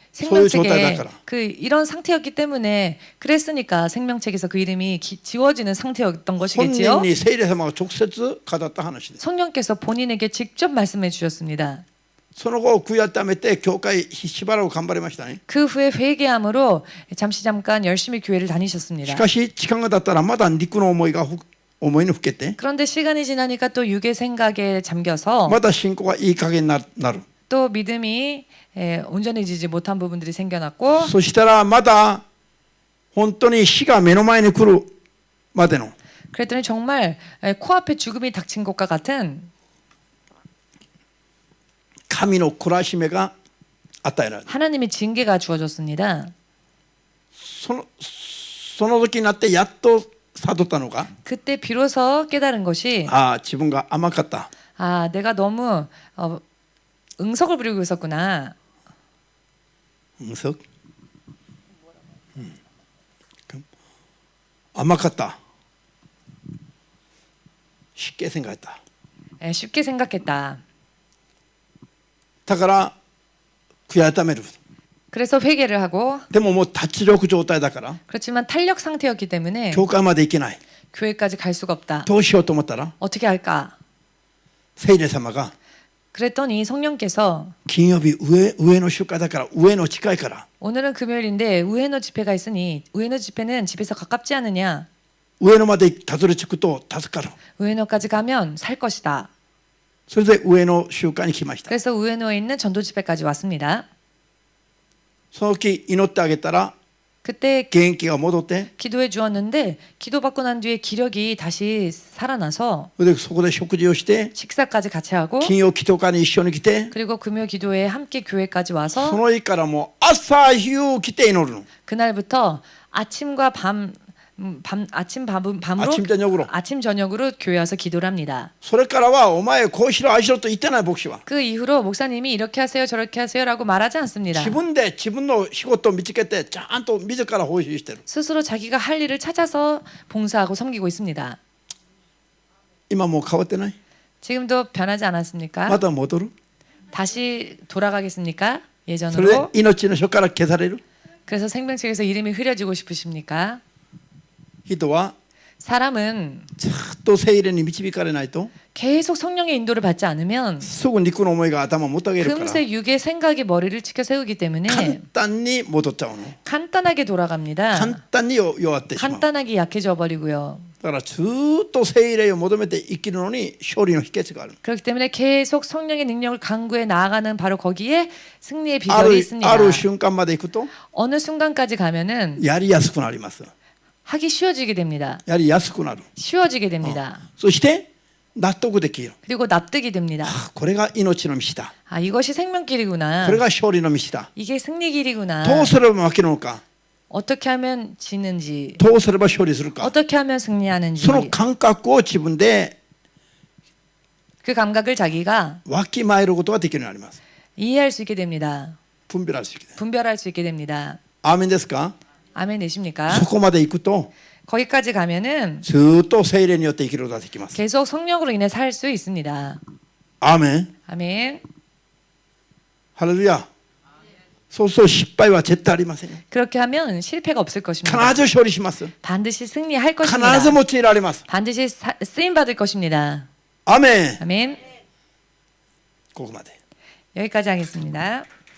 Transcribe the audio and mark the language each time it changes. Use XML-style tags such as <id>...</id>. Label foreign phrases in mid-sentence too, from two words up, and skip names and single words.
<ko>소유 생명책에 조달하거라. 그 이런 상태였기 때문에 그랬으니까 생명책에서 그 이름이 지워지는 상태였던 것이겠지요.</ko> <ja>本人に聖霊様が直接語った話です</ja> <ko>성령께서 본인에게 직접 말씀해 주셨습니다.</ko> <ja>その後悔い改めて教会しばらく頑張りましたね</ja> <ko>그 후에 회개함으로 잠깐 열심히 교회를</ko> <ja>し</ja> <ko>다니셨습니다.</ko> <ja>かし時間が経ったらまだ肉の思いにふけて</ja> <ko>그런데 시간이 지나니까 또 육의 생각에 잠겨서</ko> <ja>まだ信仰がいい加減になる</ja> <ko>또 믿음이 온전해지지 못한 부분들이 생겨났고</ko> <ja>そしたらまだ本当に死が目の前に来るまでの</ja> <ko>그랬더니 정말 코앞에 죽음이 닥친 것과 같은</ko> <ja>神の懲らしめが与えられる</ja> <ko>하나님의 징계가 주어졌습니다.</ko> <ja>その時になってやっと悟ったのが</ja> <ko>그때 비로소 깨달은 것이</ko> <ja>自分が甘かった</ja> <ko>내가 너무 응석을 부리고 있었구나. 응석? 甘かった 쉽게 생각했다 쉽게 생각했다.</ko> <ja>だから悔い改める</ja> <ko>그래서 회개를 하고</ko> <ja>でももう脱力状態だから</ja> <ko>그렇지만 탄력 상태였기 때문에</ko> <ja>教会まで行けない</ja> <ko>교회까지 갈 수가 없다.</ko> <ja>どうしようと思ったら</ja> <ko>어떻게 할까?</ko> <ja>聖霊様が</ja> <ko>그랬더니 성령께서</ko> <ja>金曜日上の集会だから上の近いから</ja> <ko>오늘은 금요일인데 우에노 집회가 있으니 우에노 집회는 집에서 가깝지 않느냐?</ko> <ja>上野までたどり着くと助かる</ja> <ko>우에노까지 가면 살 것이다.</ko> <ja>それで上の集会に来ました</ja> <ko>그래서 우에노에 있는 전도 집회까지 왔습니다.</ko> <ja>その時祈ってあげたら</ja> <ko>그때</ko> <ja>元気が戻って</ja> <ko>기도해 주었는데 기도받고 난 뒤에 기력이 다시 살아나서</ko> <ja>それでそこで食事をして</ja> <ko>식사까지 같이 하고</ko> <ja>金曜祈祷会に一緒に来て</ja> <ko>그리고 금요 기도에 함께 교회까지</ko> <ja>そ</ja> <ko>와서</ko> <ja>の日からもう朝夕来て祈るの</ja> <ko>그날부터 아침과 밤으로 아침, 저녁으로 교회 와서 기도를 합니다.</ko> <ja>それからはお前こうしろああしろと言ってない牧師は</ja> <ko>그 이후로 목사님이 이렇게 하세요 저렇게 하세요라고 말하지 않습니다.</ko> <ja>自分で自分の仕事を見つけてちゃんと自ら奉仕してる</ja> <ko>스스로 자기가 할 일을 찾아서 봉사하고 섬기고 있습니다.</ko> <ja>今もう変わってない</ja> <ko>지금도 변하지 않았습니까?</ko> <ja>また戻る</ja> <ko>다시 돌아가겠습니까?</ko> <ja>それで</ja> <ko>예전으로?</ko> <ja>命の書から消される</ja> <ko>그래서 생명책에서 이름이 흐려지고 싶으십니까?</ko> <ja>人は</ja> <ko>사람은</ko> <ja>ずっと聖霊に導かれないと</ja> <ko>계속 성령의 인도를 받지 않으면</ko> <ja>すぐ肉の思いが頭をもたげるから</ja> <ko>금세 육의 생각이 머리를 치켜 세우기 때문에</ko> <ja>簡単に戻っちゃうの</ja> <ko>간단하게 돌아갑니다.</ko> <ja>簡単に弱ってしまう</ja> <ko>간단하게 약해져 버리고요.</ko> <ja>だからずっと聖霊を求めて生きるのに勝利の秘訣がある</ja> <ko>그렇기 때문에 계속 성령의 능력을 강구해 나아가는 바로 거기에 승리의</ko> <ja>あ</ja> <ko>비결이</ko> <ja>る</ja> <ko>있습니다.</ko> <ja>ある瞬間まで行くと</ja> <ko>어느 순간까지 가면은</ko> <ja>やりやすくなります</ja> <ko>하기 쉬워지게 됩니다.</ko> <ja>やりやすくなる</ja> <ko>쉬워지게 됩니다.</ko> <ja>そして納得できる</ja> <ko>그리고 납득이 됩니다.</ko> <ja>これが命の道だ</ja> <ko>이것이 생명길이구나.</ko> <ja>これが勝利の道だ</ja> <ko>이게 승리길이구나.</ko> <ja>どうすれば負けるのか</ja> <ko>어떻게 하면 지는지,</ko> <ja>どうすれば勝利するか</ja> <ko>어떻게 하면 승리하는지</ko> <ja>その感覚を自分で</ja> <ko>그 감각을 자기가</ko> <ja>わきまえることができるようになります</ja> <ko>이해할 수 있게 됩니다.</ko> <ja>分別する</ja> <ko>분별할 수 있게 됩니다.</ko> <ja>アーメンですか</ja> <ko>아멘 되십니까?</ko> <ja>そこまで行くと</ja> <ko>거기까지 가면은</ko> <ja>ずっと聖霊によって生きることができます。</ja> <ko>계속 성령으로 인해 살 수 있습니다.</ko> <ja>アーメン。</ja> <ko>아멘.</ko> <ja>ハレルヤ。そうすると失敗は絶対ありませんよ。</ja> <ko>그렇게 하면 실패가 없을</ko> <ja>必</ja> <ko>것입니다.</ko> <ja>ず勝利します。</ja> <ko>반드시 승리할</ko> <ja>必</ja> <ko>것입니다.</ko> <ja>ず用いられます。</ja> <ko>반드시 쓰임 받을 것입니다.</ko> <ja>アーメン。</ja> <ko>아멘.</ko> <ja>ここまで。</ja> <ko>여기까지 하겠습니다.</ko>